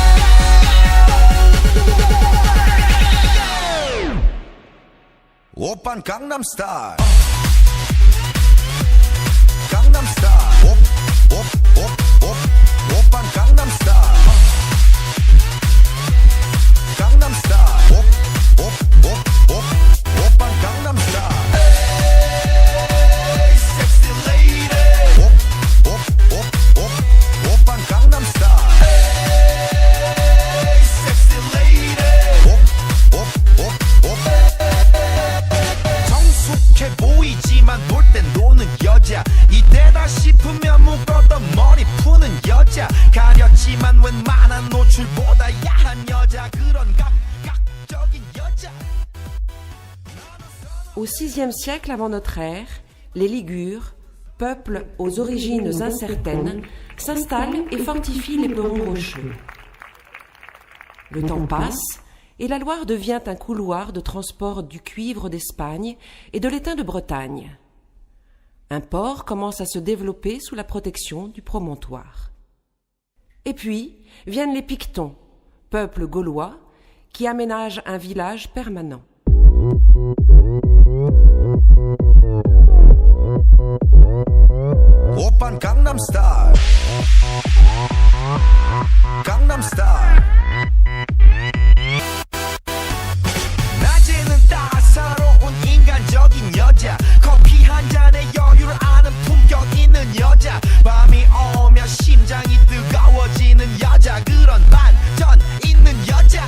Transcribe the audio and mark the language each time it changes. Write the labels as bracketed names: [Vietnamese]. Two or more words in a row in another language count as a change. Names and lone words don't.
[Korean] 오빤 강남 스타일. 강남 스타일. 오빤 강남 스타일. 강남 스타일. 오빤 강남 스타일. [English] Hey, sexy lady. [Korean] 오빤 강남 스타일. [English] Hey, sexy lady. [Korean] 성숙해 보이지만 놀 땐 노는 여자, 이때다 싶으면 묶었던 머리 푸는 여자, 가렸지만 웬만한 노출보다 야한 여자, 그런 감각적인 여자. [French] Au VIe siècle avant notre ère, les Ligures, peuple aux origines incertaines, s'installent et fortifient les perrons rocheux. Le temps passe et la Loire devient un couloir de transport du cuivre d'Espagne et de l'étain de Bretagne. Un port commence à se développer sous la protection du promontoire. Et puis viennent les Pictons, peuple gaulois, qui aménagent un village permanent. [Korean] 오빤 강남 스타일. 강남 스타일. 낮에는 따사로운 인간적인 여자, 커피 한 잔에 여유를 아는 품격 있는 여자, 밤이 오면 심장이 뜨거워지는 여자, 그런 반전 있는 여자.